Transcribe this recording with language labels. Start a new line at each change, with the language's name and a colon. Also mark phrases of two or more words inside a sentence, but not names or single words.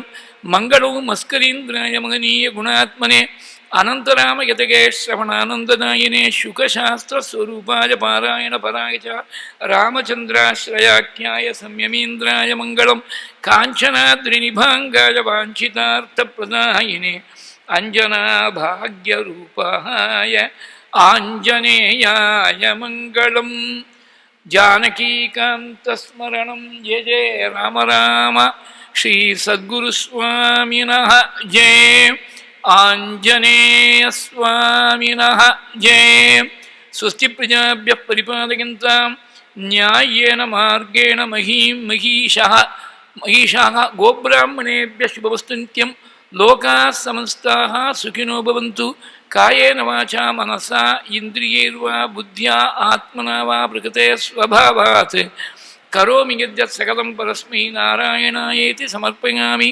Sanskrit: मङ्गलं मस्करीन्द्राय महनीय गुणात्मने अनन्तराम यतये श्रवणानन्ददायिने शुकशास्त्रस्वरूपाय पारायण पराय च रामचन्द्राश्रयाख्याय संयमीन्द्राय मङ्गलम्. काञ्चनाद्रिनिभाङ्गाय वाञ्छितार्थप्रदायिने अञ्जनाभाग्यरूपाय आञ्जनेयाय मङ्गलम्. जानकीकान्तस्मरणं जय जय राम राम. श्री सद्गुरुस्वामिनः जय. आञ्जनेयस्वामिनः जय. स्वस्ति प्रजाभ्यः परिपालयन्तां न्याय्येन मार्गेण महीं महिषाः गोब्राह्मणेभ्यः शुभमस्तु नित्यं. लोकाः समस्ताः सुखिनो भवन्तु. कायेन वाचा मनसा इन्द्रियैर्वा बुद्ध्या आत्मना वा प्रकृते स्वभावात् करोमि यद्यत् सकलं परस्मै नारायणायेति समर्पयामि.